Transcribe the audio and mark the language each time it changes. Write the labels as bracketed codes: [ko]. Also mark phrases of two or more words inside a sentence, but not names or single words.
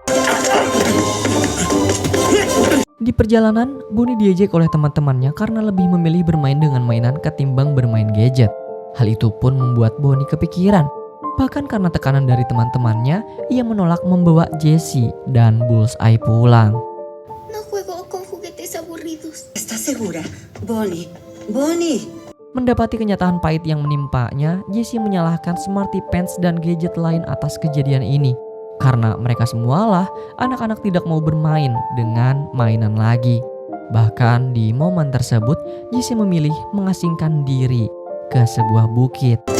[id] Di perjalanan, Bonnie diejek oleh teman-temannya karena lebih memilih bermain dengan mainan ketimbang bermain gadget. Hal itu pun membuat Bonnie kepikiran. Bahkan karena tekanan dari teman-temannya, ia menolak membawa Jesse dan Bullseye pulang. [es] No juego con juguetes aburridos. ¿Estás segura? Bonnie, Bonnie. [id] Mendapati kenyataan pahit yang menimpanya, Jesse menyalahkan Smarty Pants dan gadget lain atas kejadian ini. Karena mereka semualah anak-anak tidak mau bermain dengan mainan lagi. Bahkan di momen tersebut, Jesse memilih mengasingkan diri ke sebuah bukit.